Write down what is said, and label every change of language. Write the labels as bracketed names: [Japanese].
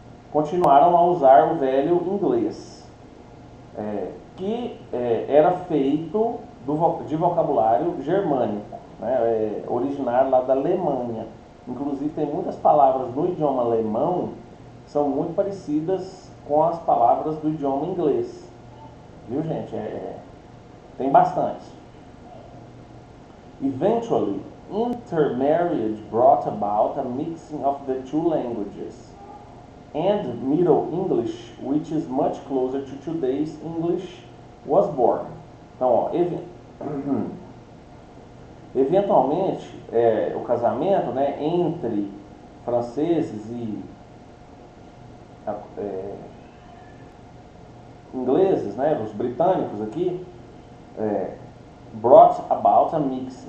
[Portuguese] Continuaram a usar o velho inglês, que era feito de vocabulário germânico, né? Originário lá da Alemanha. Inclusive tem muitas palavras no idioma alemão que são muito parecidas com as palavras do idioma inglês, viu, gente? Tem bastante. [English] Eventually, intermarriage brought about a mixing of the two languages, and Middle English, which is much closer to today's English, was born. [Portuguese] Então, ó, eventualmente, o casamento, né, entre franceses e ingleses, né, os britânicos aqui, [English] brought about a mix.